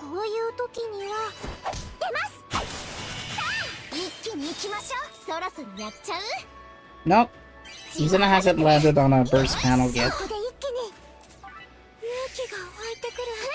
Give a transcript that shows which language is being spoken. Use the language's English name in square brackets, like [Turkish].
[Japanese] こういう時には出ます。さあ一気に行きましょう。そろそろやっちゃう。 [English] Nope. Izuna hasn't landed on a burst panel yet. [Japanese] ここで一気に勇気が湧いてくる。